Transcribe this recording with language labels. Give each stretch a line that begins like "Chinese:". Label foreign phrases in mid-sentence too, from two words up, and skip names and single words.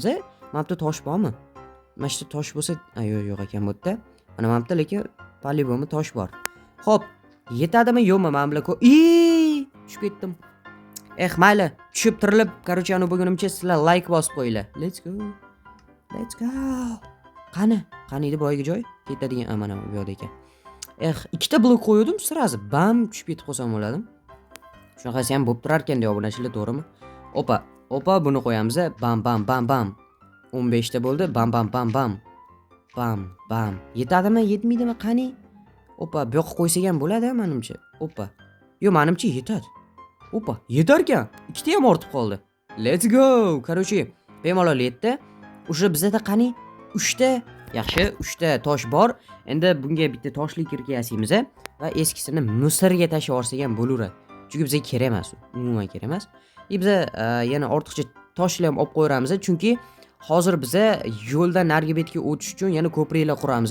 Uzbek: Mana bu tosh bormi? Mana shu tosh bo'lsa, yo'q ekan bu yerda. Mana bu yerda lekin polibomi tosh bor. Xo'p, yetadimi yo'qmi men bilan? Tushib ketdim. Mayli, tushib tirilib, qarochi bugunimcha sizlar like bosib qo'yinglar.
English: Let's go.
Uzbek: Qani edi boyagi joy? Ketadigan mana bu yoqda ekan. Ikkita blok qo'ydim, sirasi bam tushib ketib qolsam bo'ladim. Shunaqasi ham bo'lib turar ekan, obunachilar, to'g'rimi? Opa, buni qo'yamiz. Bam bam bam bam. 15 ta bo'ldi. Bam bam bam bam. Bam bam. Yetadimi, yetmaydimi qani? Bu yoqqa qo'ysak ham bo'ladi, menimcha. Yo, menimcha yetadi. Yetar ekan. Ikkita ham ortib qoldi.
English: Let's go.
Uzbek: Короче, bemalol yetdi. O'sha bizda qani 3 ta, yaxshi, 3 ta tosh bor. Endi bunga bitta toshli kirka yasaymiz va eskisini Misrga tashlab yuborsak ham bo'laveradi. Chunki bizga kerak emas u. Umuman kerak emas. Biza yana ortiqcha toshlar ham olib qo'yamiz, chunki hozir biza yo'ldan narigi betga o'tish uchun yana ko'priklar quramiz.